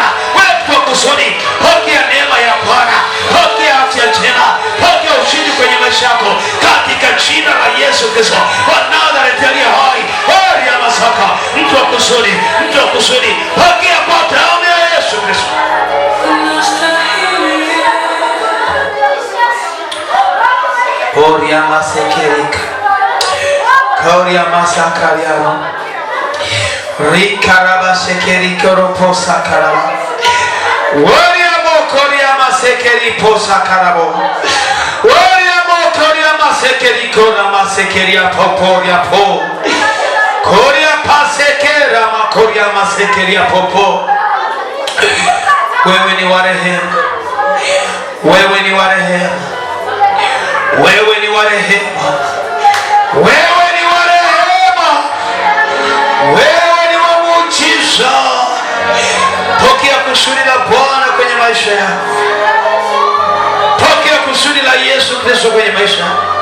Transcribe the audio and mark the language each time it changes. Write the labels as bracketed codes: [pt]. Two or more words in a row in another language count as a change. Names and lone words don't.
[sw] Wewe kwa kusudi, pokea neema ya Bwana, pokea afya njema, pokea ushindi kwenye maisha yako katika jina la Yesu Kristo wa Nazareti aliye hai. Heri ya Masaka, mtu wa kusudi, mtu wa kusudi, pokea kwa damu ya Yesu Kristo. Oria masekerika, Koria masakariano, Rikaraba sekerika roposa karaba, Oria mokoria masekeri posa karabo, Oria mokoria masekeriko na masekeria poporia po, Koria pasekera makoria masekeria popo. Wewe ni wa rehema, wewe ni wa rehema, wewe ni wa rehema, wewe ni wa rehema, wewe ni wa muujiza. Pokea kusudi la Bwana kwenye maisha yako, pokea kusudi la Yesu Kristo kwenye maisha yako.